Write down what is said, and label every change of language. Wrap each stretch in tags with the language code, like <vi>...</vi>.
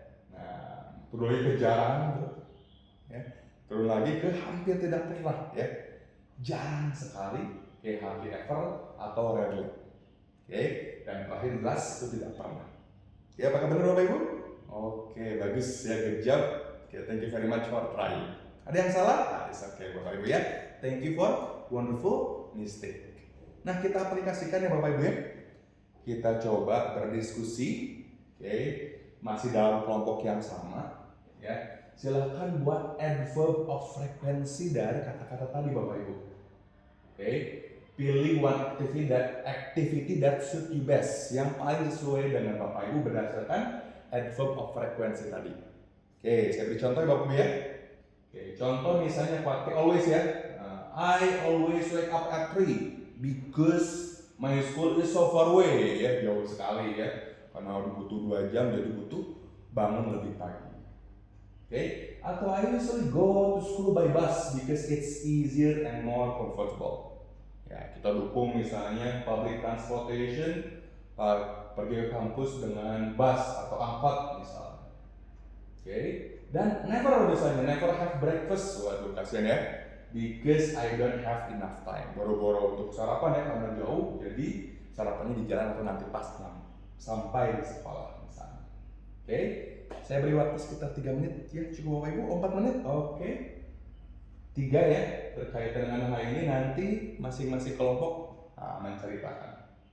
<id>Nah, turun lagi ke jarang tuh. Ya. Turun lagi ke hampir tidak pernah ya. Jarang sekali,</id> <en>hardly ever</en> <id>atau rarely. Oke, dan terakhir jelas itu tidak pernah. Ya, apakah benar Bapak Ibu? Oke, bagus ya,</id> <en>good job. Oke, thank you very much for trying.</en> <id>Ada yang salah?</id> <en>It's okay Bapak Ibu ya. Thank you for wonderful mistake.</en> <id>Nah, kita aplikasikan ya Bapak Ibu ya. Kita coba berdiskusi. Oke, masih dalam kelompok yang sama ya. Silahkan buat adverb of frequency dari kata-kata tadi Bapak Ibu. Oke, pilih</id> <en>one activity that suit you best,</en> <id>yang paling sesuai dengan Bapak Ibu berdasarkan adverb of frequency tadi. Oke, saya beri contoh ya Bapak Ibu ya. Oke, contoh misalnya pakai</id> <en>always ya. I always wake up at 3 because my school is so far away</en> <id>ya, jauh sekali ya. Karena butuh 2 jam, jadi butuh bangun lebih pagi.</id> <en>Oke, atau I usually go to school by bus because it's easier and more comfortable.</en> <id>Ya, kita dukung misalnya public transportation, pergi ke kampus dengan bus atau angkot misalnya. Oke, dan never misalnya</id> <en>never have breakfast.</en> <id>Waduh, kasihan ya.</id> <en>Because I don't have enough time.</en> <id>Boro-boro untuk sarapan ya karena jauh, jadi sarapannya di jalan atau nanti pas sampai di sekolah misalnya. Oke, saya beri waktu sekitar 3 menit ya, cukup Bapak Ibu? 4 menit? Oke. 3 ya, berkaitan dengan hal ini nanti masing-masing kelompok menceritakan.</id>